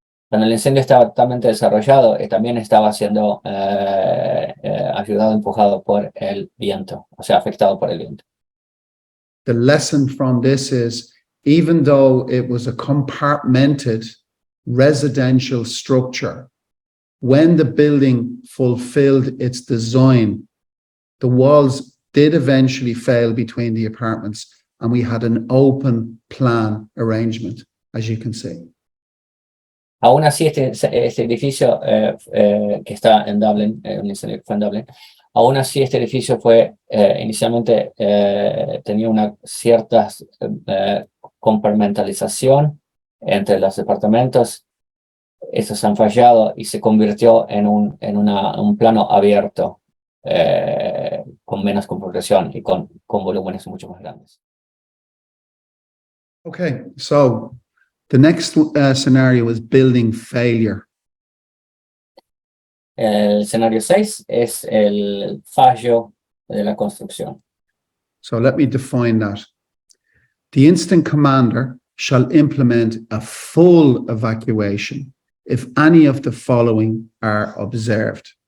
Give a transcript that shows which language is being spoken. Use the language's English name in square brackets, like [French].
[Spanish] Cuando el incendio estaba totalmente desarrollado, también estaba siendo ayudado, empujado por el viento, o sea, afectado por el viento. [English] The lesson from this is, even though it was a compartmented residential structure, when the building fulfilled its design, the walls did eventually fail between the apartments, and we had an open plan arrangement, as you can see. [Spanish] Aún así, este edificio que está en Dublin, un incendio que fue en Dublin, aún así este edificio fue inicialmente tenía una cierta compartimentalización entre los departamentos. Estos han fallado y se convirtió en un plano abierto con menos compresión y con volúmenes mucho más grandes. [English] Okay, so the next scenario is building failure. [Spanish] El escenario 6 es el fallo de la construcción. [English] So let me define that. The instant commander shall implement a full evacuation if any of the following are observed.